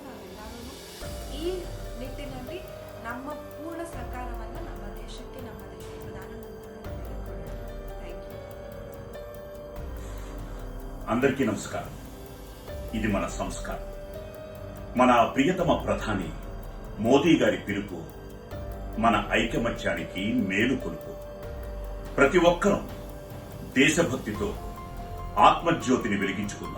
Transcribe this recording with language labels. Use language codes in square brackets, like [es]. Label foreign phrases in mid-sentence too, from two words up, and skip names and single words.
[kn] ನಾವೆಲ್ಲರೂ ಈ ನಿಟ್ಟಿನಲ್ಲಿ ನಮ್ಮ ಪೂರ್ಣ ಸಹಕಾರವನ್ನು ನಮ್ಮ ದೇಶಕ್ಕೆ, ನಮ್ಮ ದೇಶದ ಪ್ರಧಾನಮಂತ್ರಿಗಳು ನೀಡಿಕೊಳ್ಳೋಣ. [en] thank you. [te] అందరికీ నమస్కారం. ఇది మన సంస్కారం. మన ప్రియతమ ప్రధాని మోదీ గారి పిలుపు మన ఐకమత్యానికి మేలు కొలుపు. ప్రతి ఒక్కరూ దేశభక్తితో ఆత్మజ్యోతిని వెలిగించుకుందాం.